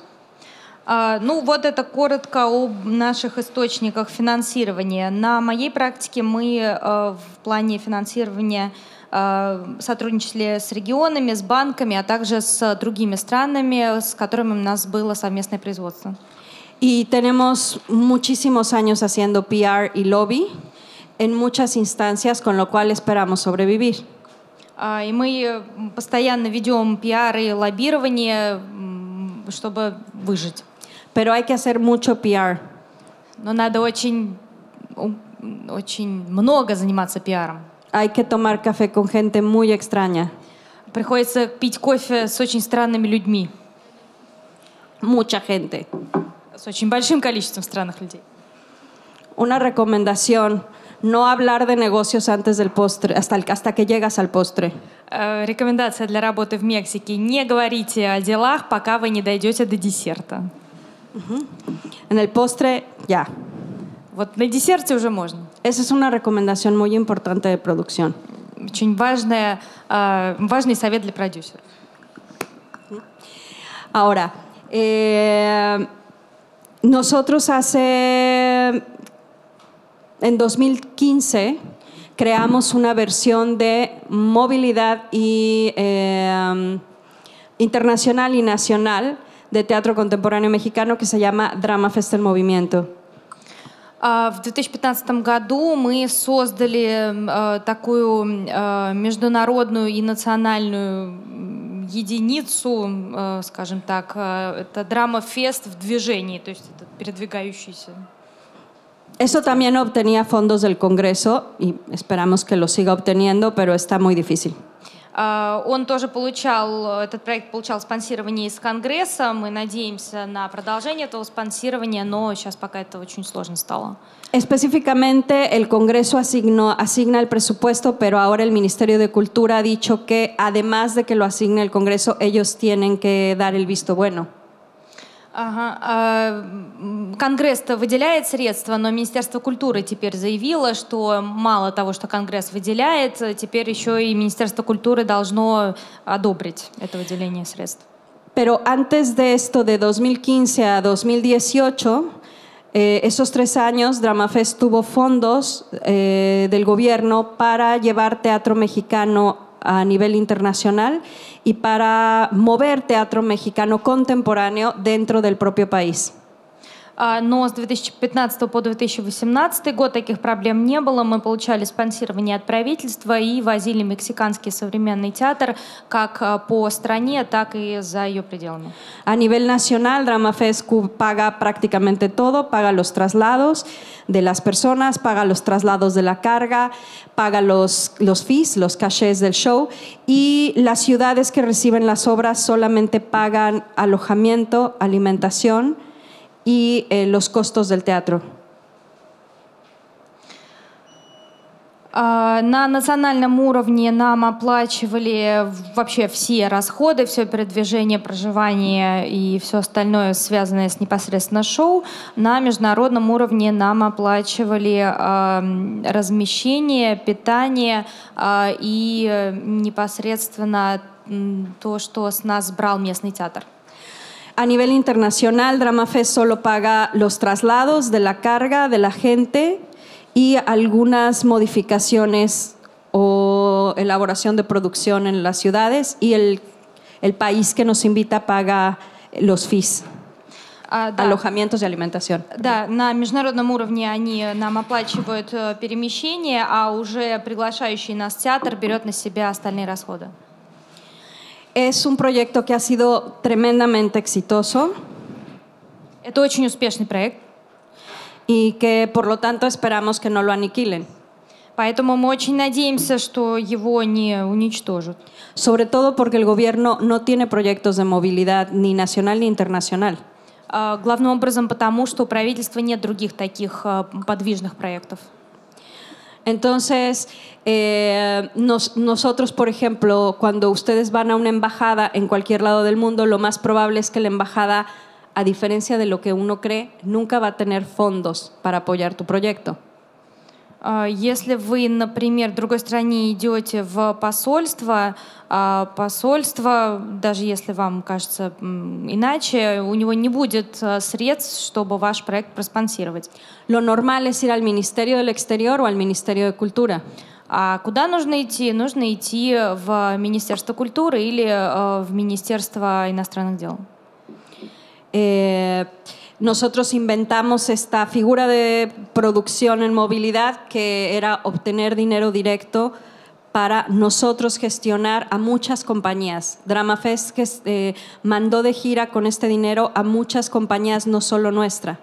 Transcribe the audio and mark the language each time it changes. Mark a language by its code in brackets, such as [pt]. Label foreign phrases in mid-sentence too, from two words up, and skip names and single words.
[ru] Ну, вот это коротко об наших источниках финансирования. На моей практике мы в плане финансирования сотрудничали с регионами, с банками, а также с другими странами, с которыми у нас было совместное производство. [es] Y tenemos muchísimos años haciendo PR y lobby en muchas instancias, con lo cual esperamos sobrevivir. [ru] И мы постоянно ведем пиар и лоббирование, чтобы выжить. [es] Pero hay que hacer mucho PR. [ru] Но надо очень много заниматься пиаром. [es] Hay que tomar café con gente muy extraña. [ru] Приходится пить кофе с очень странными людьми. [es] Mucha gente. [ru] С очень большим количеством странных людей. [es] Una recomendación: no hablar de negocios antes del postre, hasta que llegas al postre. [ru] Рекомендация для работы в Мексике: не говорите о делах, пока вы не дойдете до десерта. [es] En el postre, ya. [ru] Вот на десерте уже можно. [es] Esa es una recomendación muy importante de producción. [ru] Очень важный совет для продюсеров. [es] Ahora, nosotros en 2015 creamos una versión de movilidad internacional y nacional de teatro contemporáneo mexicano que se llama Drama Fest El Movimiento. [ru] В 2015 году мы создали такую международную и национальную единицу, скажем так, это драма-фест в движении, то есть это передвигающийся. [es] Eso también obtenía fondos del Congreso y esperamos que lo siga obteniendo, pero está muy difícil. [ru] Он тоже этот проект получал спонсирование из Конгресса. Мы надеемся на продолжение этого спонсирования, но сейчас пока это очень сложно стало. [es] Específicamente, el Congreso asigna el presupuesto, pero ahora el Ministerio de Cultura ha dicho que, además de que lo asigne el Congreso, ellos tienen que dar el visto bueno. [ru] Конгресс выделяет средства, но Министерство культуры теперь заявило, что мало того, что Конгресс выделяет, теперь еще и Министерство культуры должно одобрить это выделение средств. [es] Pero antes de esto, de 2015 a 2018, esos 3 años, DramaFest tuvo fondos del gobierno para llevar teatro mexicano a nivel internacional y para mover teatro mexicano contemporáneo dentro del propio país. [ru] Но с 2015 по 2018 год таких проблем не было. Мы получали спонсирование от правительства и возили мексиканский современный театр как по стране, так и за ее пределами. [es] A nivel nacional, DramaFest paga prácticamente todo, paga los traslados de las personas, paga los traslados de la carga, paga los fees, los cachés del show, y las ciudades que reciben las obras solamente pagan alojamiento, alimentación y los costos del teatro. [ru] На национальном уровне нам оплачивали вообще все расходы, все передвижение, проживание и все остальное, связанное с непосредственно шоу. На международном уровне нам оплачивали размещение, питание и непосредственно то, что с нас брал местный театр. [es] A nivel internacional, DramaFest solo paga los traslados de la carga de la gente y algunas modificaciones o elaboración de producción en las ciudades, y el país que nos invita paga los fees, alojamientos y alimentación. [ru] Да, на международном уровне они нам оплачивают перемещение, а уже приглашающий нас театр берет на себя остальные расходы. [es] Es un proyecto que ha sido tremendamente exitoso. [ru] Это очень успешный проект. [es] Y que por lo tanto esperamos que no lo aniquilen. [ru] Поэтому мы очень надеемся, что его не уничтожат. [es] Sobre todo porque el gobierno no tiene proyectos de movilidad ni nacional ni internacional. [ru] Главным образом потому, что у правительства нет других таких подвижных проектов. [es] Entonces, nosotros, por ejemplo, cuando ustedes van a una embajada en cualquier lado del mundo, lo más probable es que la embajada, a diferencia de lo que uno cree, nunca va a tener fondos para apoyar tu proyecto. [ru] Если вы, например, в другой стране идете в посольство, посольство, даже если вам кажется иначе, у него не будет средств, чтобы ваш проект проспонсировать. [es] Lo normal es ir al Ministerio del Exterior o al Ministerio de Cultura. [ru] А куда нужно идти? Нужно идти в Министерство культуры или в Министерство иностранных дел. [es] Nosotros inventamos esta figura de producción en movilidad que era obtener dinero directo para nosotros gestionar a muchas compañías. DramaFest mandó de gira con este dinero a muchas compañías, no solo nuestra.